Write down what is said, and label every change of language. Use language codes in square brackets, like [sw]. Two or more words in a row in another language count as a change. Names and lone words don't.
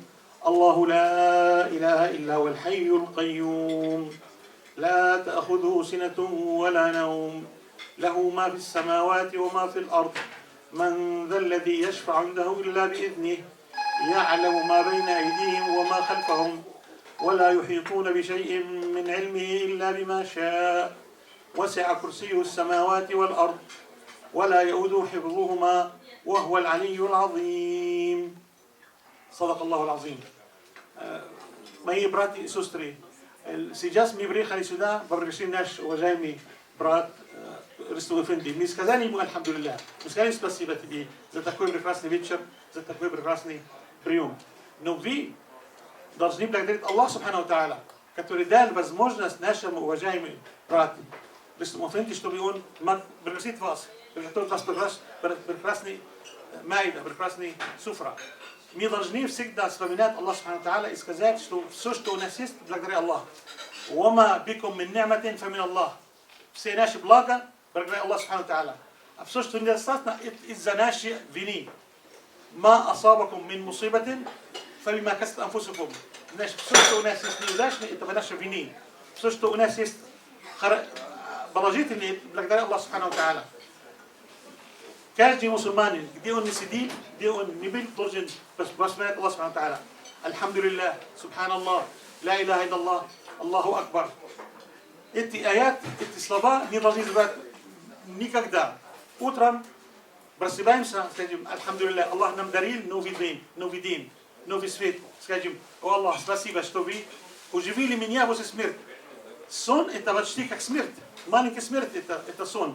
[ar] الله لا إله إلا هو الحي القيوم لا تأخذه سنة ولا نوم له ما في السماوات وما في الأرض من ذا الذي يشفع عنده إلا بإذنه يعلم ما بين أيديهم وما خلفهم ولا يحيطون بشيء من علمه إلا بما شاء وسع كرسيه السماوات والأرض ولا يؤوده حفظهما وهو العلي العظيم. صدق الله العظيم. [ru] Мои братья и сестры, сейчас мы приехали сюда, попросили наш уважаемый брат Рустам Эфенди. Мы сказали ему альхамдулилля. Мы сказали спасибо тебе за такой прекрасный вечер, за такой прекрасный прием. Но вы должны благодарить Аллаха [ar] سبحانه تعالى, [ru] который дал возможность нашему уважаемому брату. Вы смотрите, чтобы он мог пригласить вас, приготовить вас прекрасный майда, прекрасный суфра. Мы должны всегда вспоминать Аллаха [ar] سبحانه تعالى [ru] и сказать, что все, что у нас есть, благодаря Аллаху. [ar] وما بكم من نعمة فمن الله. [ru] Все наши блага благодаря Аллаху [ar] سبحانه تعالى. [ru] А все, что недостаточно, из-за нашей вины. [ar] ما أصابكم من مصيبة فبما كسبت أنفسكم. [ru] Значит, все, что у нас есть неудачно, это по нашей вине. Все, что у нас есть положительное, благодаря Аллаху [ar] سبحانه تعالى. [ru] Каждый мусульманин, где он не сидит, где он не был, должен воспоминать Аллах [ar] سبحانه تعالى. الحمد لله، سبحان الله، لا إله إلا الله، الله أكبر. [ru] Эти аят, эти слова не должны забывать никогда. Утром просыпаемся, скажем, Альхамдулиллах, Аллах нам дарил новый день, новый свет. Скажем, о Аллах, спасибо, что вы оживили меня после смерти. Сон это почти как смерть. Маленькая смерть это сон.